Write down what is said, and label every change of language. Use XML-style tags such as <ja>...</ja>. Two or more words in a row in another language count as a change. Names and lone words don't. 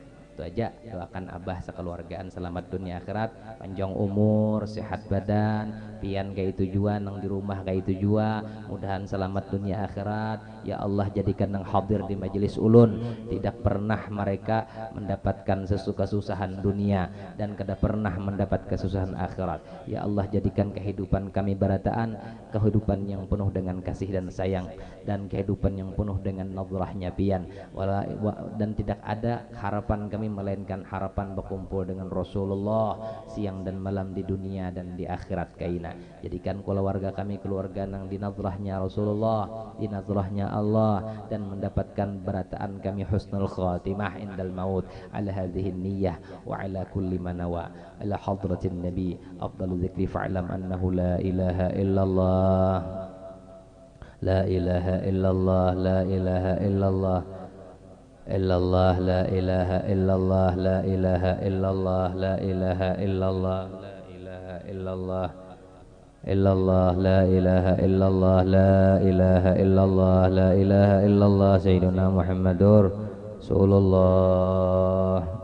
<id>Itu aja, doakan abah sekeluargaan selamat dunia akhirat, panjang umur, sehat badan, pian kayak tujuan nang di rumah kayak tujuan, mudahan selamat dunia akhirat.</id> <ar>يا الله,</ar> <id>jadikan nang hadir di majelis ulun tidak pernah mereka mendapatkan kesusahan dunia dan kada pernah mendapat kesusahan akhirat.</id> <ar>يا الله,</ar> <id>jadikan kehidupan kami barataan kehidupan yang penuh dengan kasih dan sayang, dan kehidupan yang penuh dengan nadrahnya pian, dan tidak ada harapan kami melainkan harapan berkumpul dengan Rasulullah siang dan malam di dunia dan di akhirat kaina. Jadikan keluarga kami keluarga nang di nadrahnya Rasulullah, di nadrahnya Allah, dan mendapatkan berataan kami</id> <ar>حسن الخاتمة عند الموت على هذه النية وعلى كل ما نوى على حضرة النبي أفضل الذكر فاعلم أنه لا إله إلا الله، لا إله إلا الله، لا إله إلا الله، إلا الله، لا إله إلا الله، لا إله إلا الله، لا إله إلا الله، لا إله إلا الله، إلا الله، لا إله إلا الله، لا إله إلا الله، لا إله إلا الله، سيدنا محمد رسول الله.</ar>